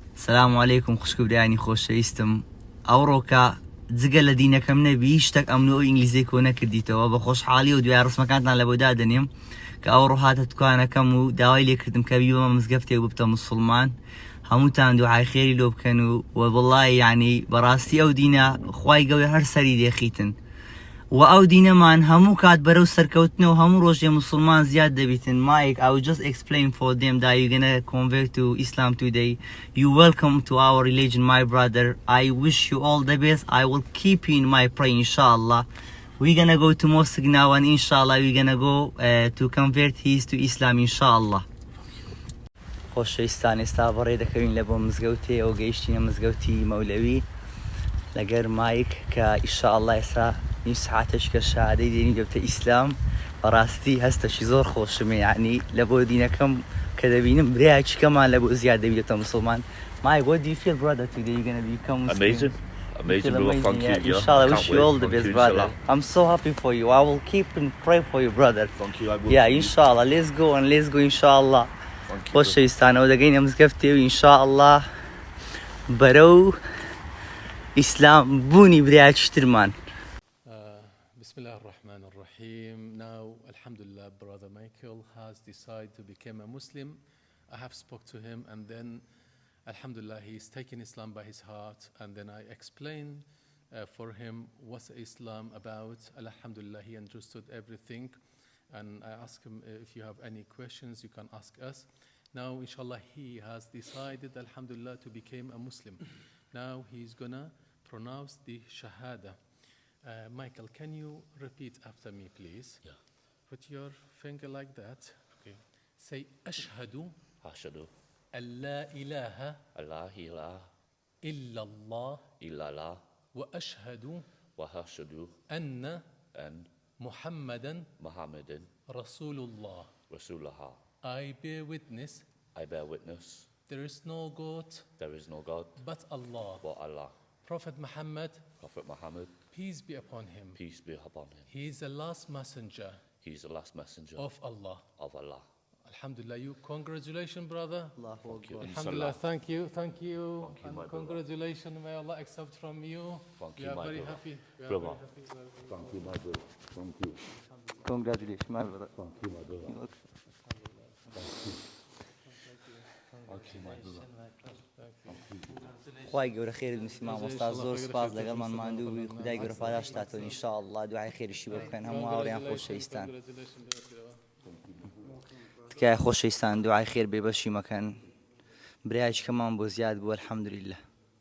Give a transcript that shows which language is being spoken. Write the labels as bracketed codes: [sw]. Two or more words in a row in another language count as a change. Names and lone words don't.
[ar] السلام عليكم [ckb] خوشك برياني خوش يستم أوروكا جگە لە دینەکەم نەبی شتێک ئەمن و ئینگلیزی کۆ نەکردیتەوە بە خۆشحاڵی و دوای ڕسمەکانتان لە بۆ دادەنێم کە ئەوڕۆ هاتە توانەکەم و داوای لێکردم کە بیبەمە مزگەفتێک ببتە مسوڵمان هەمووتان دوعای خێری لۆ بکەن و وەڵڵای یعنی بەڕاستی ئەو دینە خوای گەورە هەر سەری دێخیتن و ئەو دینەمان هەموو کات بەرەو سەرکەوتنەوە هەموو ڕۆژێ مسلمان زیاد دەبیتن. [en] Mike, I will just explain for them that you're gonna convert to Islam today. You welcome to our religion, my brother. I wish you all the best. I will keep you in my prayer, inshallah. We're gonna go to mosque now and inshallah we're gonna go to convert his to Islam, inshallah. [ckb] خۆشەویستان ئێستا بەڕێ دەکەوین لە بۆ مزگەوتێ ئەو گەیشتینە مزگەوتی مەولەوی لەگەر مایک کە ئینشاءالله ئێستا نیم سعاتێک کە شادەی دێنی دەبتە ئیسلام بەڕاستی هەستەشی زۆر خۆشمە یعنی لە بۆ دینەکەم کە دەبینم برایەکیکەمان لە بۆ زیاد دەبێتە مسلمان. [en] Mike, what do you feel, brother, today you're going to become Muslim? Amazing, brother. Thank you. Yeah. Inshallah, I wish you all the best, brother. I'm so happy for you. I will keep and pray for you, brother. Thank you. I will. Yeah, inshallah. Let's go, inshallah. [ckb] خۆشەویستانە و دەگەینە مزگەفتێ و ئینشاءالله بەرەو ئیسلام بوونی برایەکیشترمان. [ar] بسم الله الرحمن الرحيم. [en] Now, alhamdulillah, brother Michael has decided to become a Muslim. I have spoke to him and then, alhamdulillah, he's taken Islam by his heart and then I explained for him what's Islam about. Alhamdulillah, he understood everything. And I asked him if you have any questions, you can ask us. Now, inshallah, he has decided, alhamdulillah, to become a Muslim. Now he's gonna pronounce the Shahada. Michael, can you repeat after me, please? Yeah. Put your finger like that. Okay. Say, [ar] أشهد. أشهد. الله إله. الله إله. إلا الله. إلا الله. وأشهد. وأشهد. أن. [en] And [ar] محمدا. محمدا. رسول الله. رسول الله. [en] I bear witness. I bear witness. There is no God. There is no God. But Allah. But Allah. Prophet Muhammad. Prophet Muhammad. Peace be upon him. Peace be upon him. He is the last messenger. He is the last messenger of Allah. Of Allah. Alhamdulillah, you congratulations, brother. Allahu Akbar. Alhamdulillah, thank you. Thank you, And my congratulations, may Allah accept from you. Thank We you, are my very brother. happy. We are Brother. very happy. Thank you, my brother. Thank you. Congratulations, my brother. Thank you, my brother. Thank you, my brother. [ckb] خوای گەورە خێرت مسلمان وەستا زۆر سپاس لەگەڵمان ماندوو خدای گەورە پاداش داتەوە ئینشاءالله دوعای خێریشی بۆ بکەن هەموو هاوڕێیان خۆشەویستان تکایە خۆشەویستان دوعای خێر بێبەشی مەکەن برایەکیکەمان بۆ زیاد بوو الحەمدولillah.